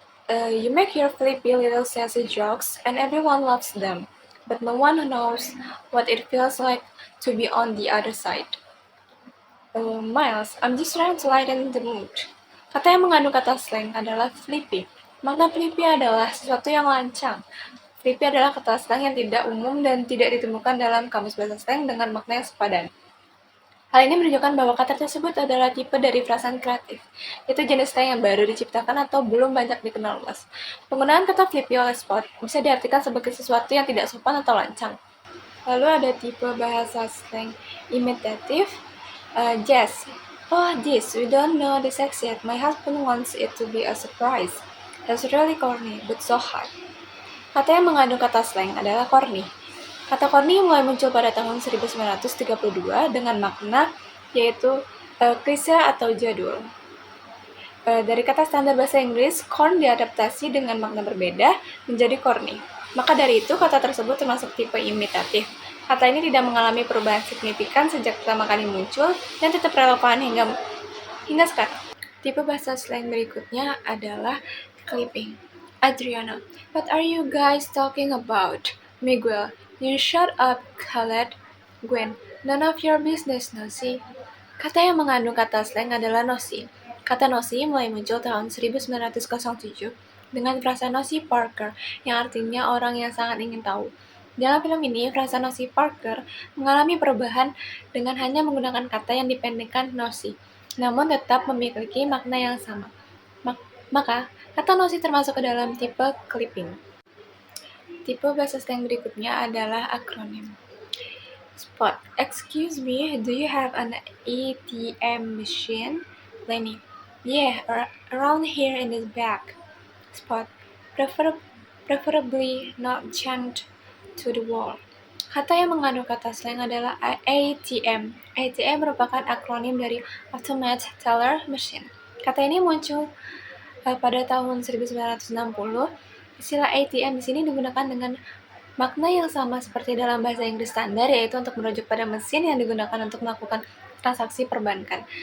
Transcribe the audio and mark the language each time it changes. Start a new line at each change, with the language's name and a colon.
English: You make your flippy little sassy jokes and everyone loves them, but no one knows what it feels like to be on the other side. Miles, I'm just trying to lighten the mood.
Indonesian: Kata yang mengandung kata slang adalah flippy. Makna flippy adalah sesuatu yang lancang. Flippy adalah kata slang yang tidak umum dan tidak ditemukan dalam kamus bahasa slang dengan makna yang sepadan. Hal ini menunjukkan bahwa kata tersebut adalah tipe dari perasaan kreatif. Itu jenis slang yang baru diciptakan atau belum banyak dikenal luas. Penggunaan kata flippy oleh Spot bisa diartikan sebagai sesuatu yang tidak sopan atau lancang. Lalu ada tipe bahasa slang imitatif.
English: Jess, oh this, we don't know this yet. My husband wants it to be a surprise. That's really corny, but so hot.
Indonesian: Kata yang mengandung kata slang adalah corny. Kata corny mulai muncul pada tahun 1932 dengan makna yaitu klise atau jadul. Dari kata standar bahasa Inggris, corn diadaptasi dengan makna berbeda menjadi corny. Maka dari itu, kata tersebut termasuk tipe imitatif. Kata ini tidak mengalami perubahan signifikan sejak pertama kali muncul dan tetap relevan hingga sekarang. Tipe bahasa slang berikutnya adalah clipping.
English: Adriana, what are you guys talking about? Miguel, you shut up, Khaled. Gwen, none of your business, Nosi.
Indonesian: Kata yang mengandung kata slang adalah nosi. Kata nosi mulai muncul tahun 1907 dengan frasa nosi Parker yang artinya orang yang sangat ingin tahu. Dalam film ini, frasa nosi Parker mengalami perubahan dengan hanya menggunakan kata yang dipendekkan nosi, namun tetap memiliki makna yang sama. Maka, kata nosi termasuk ke dalam tipe clipping. Tipe bahasa slang berikutnya adalah akronim.
English: Spot, excuse me, do you have an ATM machine? Lenny, yeah, around here in this bag. Spot, preferably not jammed to the wall.
Indonesian: Kata yang mengandung kata slang adalah ATM. ATM merupakan akronim dari Automated Teller Machine. Kata ini muncul pada tahun 1960. Istilah ATM di sini digunakan dengan makna yang sama seperti dalam bahasa Inggris standar, yaitu untuk merujuk pada mesin yang digunakan untuk melakukan transaksi perbankan.